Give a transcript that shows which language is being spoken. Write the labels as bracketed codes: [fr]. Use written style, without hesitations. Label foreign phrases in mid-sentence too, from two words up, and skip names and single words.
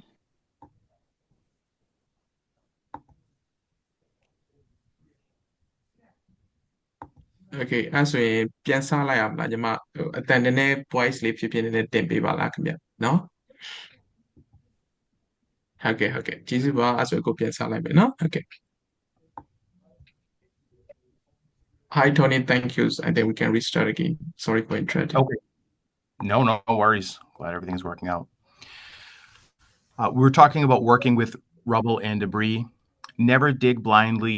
[my] Okay အဲ့ဆိုရင်ပြန်စလိုက်အောင်လားညီမအတန်နည်းနည်း voice လေးဖြစ်ဖြစ်နည်းနည်းတင်ပေးပါလားခင်ဗျနော်ဟုတ်ကဲ့ကျေးဇူးပါအဲ့ဆိုကိုပြန်စလိုက်မယ်နော်ဟုတ်ကဲ့ [en] Hi Tony thank you I think we can restart again sorry for interrupting Okay. No worries. Glad everything's working out. We were talking about working with rubble and debris. Never dig blindly.